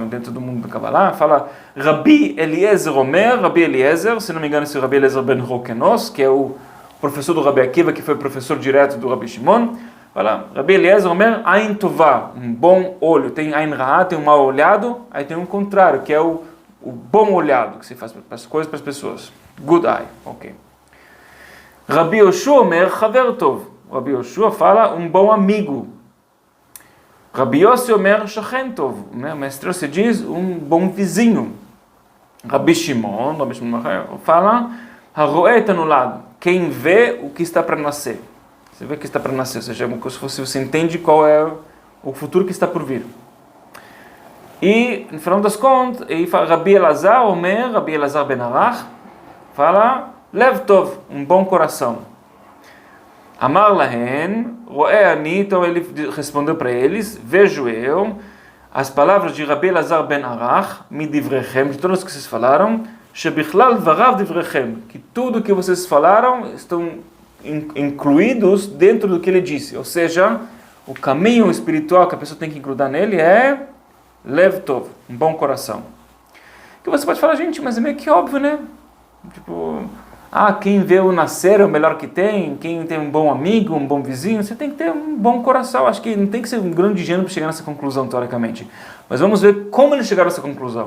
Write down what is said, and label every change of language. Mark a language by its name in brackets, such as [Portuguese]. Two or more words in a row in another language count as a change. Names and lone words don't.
[Portuguese] Dentro do mundo do Kabbalah, fala Rabbi Eliezer Omer, Rabbi Eliezer, se não me engano esse é o Rabbi Eliezer Ben Orkenos, que é o professor do Rabbi Akiva, que foi professor direto do Rabbi Shimon, fala Rabbi Eliezer Omer, [Hebrew] עין טובה, [Portuguese] um bom olho, tem [Hebrew] עין רעה, [Portuguese] tem um mal olhado, aí tem um contrário, que é o bom olhado, que se faz para as coisas, para as pessoas, [English] good eye, [Portuguese] ok. Rabbi Yoshua [Hebrew] אומר, חבר טוב, [Portuguese] Rabbi Yoshua fala um bom amigo. [Hebrew] רבי יוסי אומר שכן טוב, [Portuguese] né? O mestre Yossi diz um bom vizinho. Rabbi Shimon fala [Hebrew] הרואה את הנולד, [Portuguese] quem vê o que está para nascer. Você vê o que está para nascer, ou seja, como se você entende qual é o futuro que está por vir. E, no final das contas, Rabbi Elazar Omer, Rabbi Elazar Ben Arach, fala [Hebrew] לב טוב, [Portuguese] um bom coração. [Hebrew] אמר להן, רואה אני, [Portuguese] então ele respondeu para eles, vejo eu, as palavras de Rabbi Elazar ben Arach, midivrechem, de todas que vocês falaram, [Hebrew] שבכלל דבריו דבריכם, [Portuguese] que tudo que vocês falaram estão incluídos dentro do que ele disse, ou seja, o caminho espiritual que a pessoa tem que grudar nele é [Hebrew] לב טוב, [Portuguese] um bom coração. Que você pode falar, gente, mas é meio que óbvio, né? Tipo, quem vê o nascer é o melhor que tem, quem tem um bom amigo, um bom vizinho, você tem que ter um bom coração. Acho que não tem que ser um grande gênio para chegar nessa conclusão, teoricamente. Mas vamos ver como eles chegaram a essa conclusão.